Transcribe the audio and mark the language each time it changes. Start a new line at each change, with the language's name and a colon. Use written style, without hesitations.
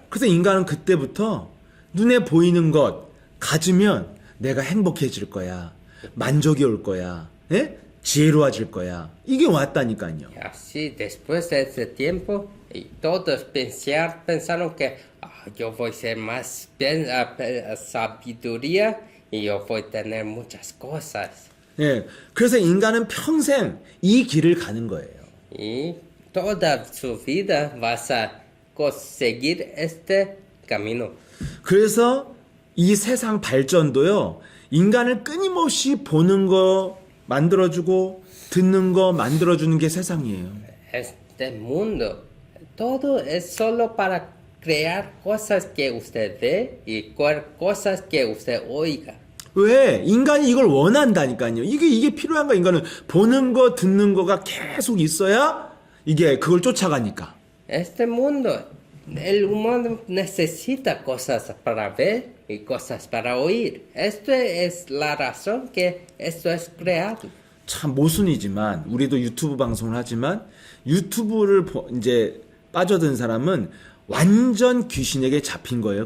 Korean: 그래서 인간은 그때부터 눈에 보이는 것 가지면 내가 행복해질 거야. 만족이 올 거야. 예? 지혜로워질 거야. 이게 왔다니까요.
Spanish: Y así, después de ese tiempo, y todos pensaron que yo voy a ser más sabiduría y yo voy a tener muchas cosas.
Korean: 예. 그래서 인간은 평생 이 길을 가는 거예요.
Spanish: Y toda su vida vas a conseguir este camino.
Korean: 그래서 이 세상 발전도요. 인간을 끊임없이 보는 거 만들어주고 듣는 거 만들어주는 게 세상이에요.
Spanish: Este mundo, todo es solo para crear cosas que usted ve y cosas que usted oiga.
Korean: 왜? 인간이 이걸 원한다니까요. 이게 필요한 거 인간은 보는 거 듣는 거가 계속 있어야 이게 그걸 쫓아가니까.
Spanish: Este mundo, el humano necesita cosas para ver y cosas para oír. Esto es la razón que esto es creado.
Korean: 참 모순이지만 우리도 유튜브 방송을 하지만 유튜브를 이제 빠져든 사람은 완전 귀신에게 잡힌 거예요.